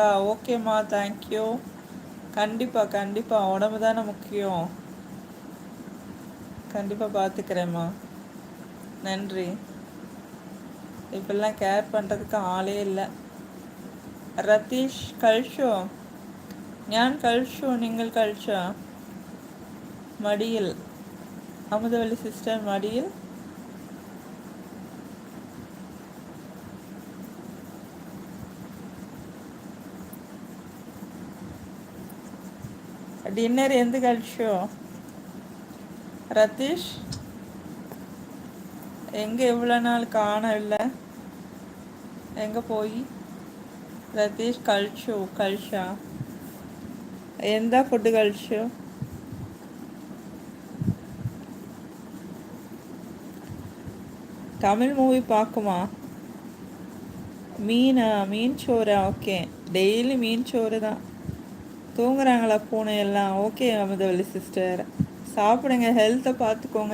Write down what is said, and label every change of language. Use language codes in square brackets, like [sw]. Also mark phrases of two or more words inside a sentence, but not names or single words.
[ta] ஓகேம்மா, [en] thank you. [ta] கண்டிப்பாக கண்டிப்பாக, உடம்பு தானே முக்கியம். கண்டிப்பாக பார்த்துக்கிறேம்மா. நன்றி. இப்பெல்லாம் கேர் பண்ணுறதுக்கு ஆளே இல்லை. [ml] ரதீஷ் കഴിച്ചോ? ഞാൻ കഴിച്ചു. നിങ്ങൾ കഴിച്ചോ? മടിയിൽ. അമൃതവല്ലി സിസ്റ്റർ മടിയിൽ. ഡിന്നർ എന്ത് കഴിച്ചോ ரதீஷ்? [ta] எங்கே இவ்வளோ நாள் காணவில்லை, எங்கே போய்? [ml] ரதீஷ் കഴിച്ചു. കഴിച്ചാ? എന്താ ഫുഡ് കഴിച്ചു? [ta] தமிழ் மூவி பார்க்குமா? மீன் சோறா? ஓகே, டெய்லி மீன் சோறு தான். தூங்குறாங்களா பூனை எல்லாம்? ஓகே அமுதவள்ளி சிஸ்டர், சாப்பிடுங்க, ஹெல்த்தை பார்த்துக்கோங்க.